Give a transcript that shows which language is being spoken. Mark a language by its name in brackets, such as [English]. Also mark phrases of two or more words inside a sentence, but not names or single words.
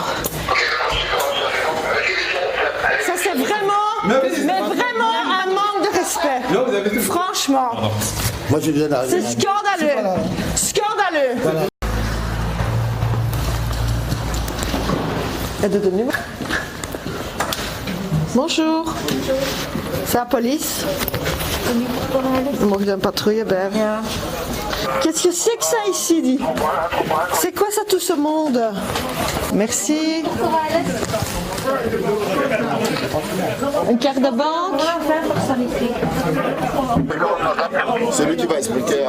[French] Ça, c'est vraiment, mais vraiment un manque de respect. Franchement. Moi, je viens d'arriver. C'est scandaleux. Scandaleux. Aide de numéro. Bonjour. C'est la police. [Dutch] Mag je een patrouille bij? Ja. [French] Qu'est-ce que c'est que ça ici, dit? C'est quoi ça tout ce monde? Merci. Une carte de banque? C'est lui qui va expliquer.